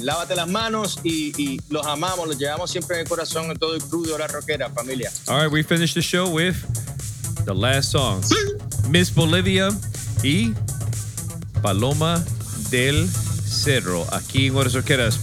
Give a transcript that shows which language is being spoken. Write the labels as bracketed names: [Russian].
[Spanish] Lávate las manos y los amamos, los llevamos siempre en el corazón en todo el crew de Horas Rockeras, familia. [English] All right, we finished the show with the last song. [Spanish] Sí. Miss Bolivia y Paloma del Cerro, aquí en Horas Rockeras.